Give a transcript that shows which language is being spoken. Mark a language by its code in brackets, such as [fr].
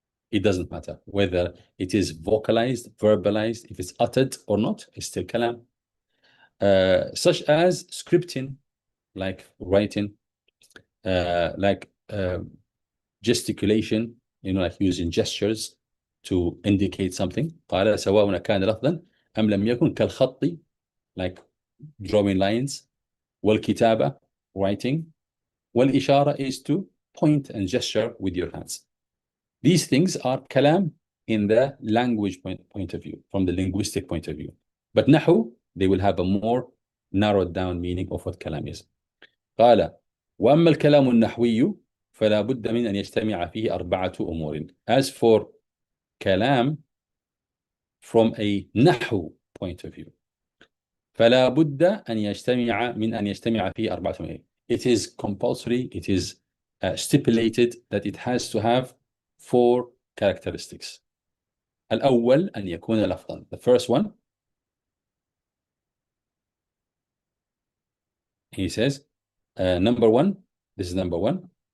[en] It doesn't matter whether it is vocalized, verbalized, if it's uttered or not, it's still kalam. Such as scripting, like writing, like gesticulation, like using gestures to indicate something. [ar] قال سواء كان لفظا أم لم يكن كالخط, [en] like drawing lines. [ar] والكتابة, [en] writing. [ar] والإشارة [en] is to point and gesture with your hands. These things are kalam in the language point of view, from the linguistic point of view. But nahu, they will have a more narrowed down meaning of what kalam is. [ar] قال وأما الكلام النحوي, فلا بد من أن يجتمع فيه أربعة أمور. [en] As for كلام from a نحو point of view, [ar] فلا بد أن يجتمع فيه أربعة أمور. [en] It is compulsory, it is stipulated that it has to have four characteristics. [ar] الأول أن يكون لفظا. [en] The first one, he says, number one, this is number one.